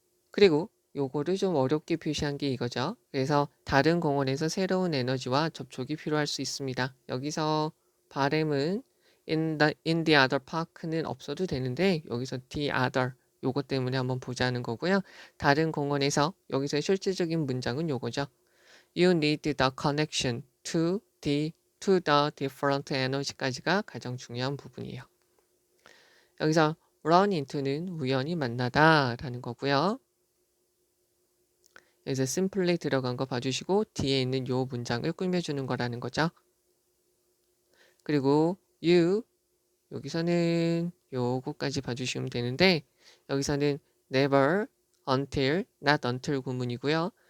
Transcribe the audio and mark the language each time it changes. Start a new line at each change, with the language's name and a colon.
Korean: 그리고 요거를 좀 어렵게 표시한 게 이거죠. 그래서 다른 공원에서 새로운 에너지와 접촉이 필요할 수 있습니다. 여기서 바램은
English: in the other park
Korean: 는 없어도 되는데 여기서 the other 요거 때문에 한번 보자는 거고요. 다른 공원에서 여기서 실질적인 문장은 요거죠.
English: You need the connection to the different energy
Korean: 까지가 가장 중요한 부분이에요. 여기서 run into는 우연히 만나다 라는 거고요. 여기서 simply 들어간 거 봐주시고 뒤에 있는 요 문장을 꾸며주는 거라는 거죠. 그리고 you 여기서는 요거까지 봐주시면 되는데 여기서는 never, until, not until 구문이고요.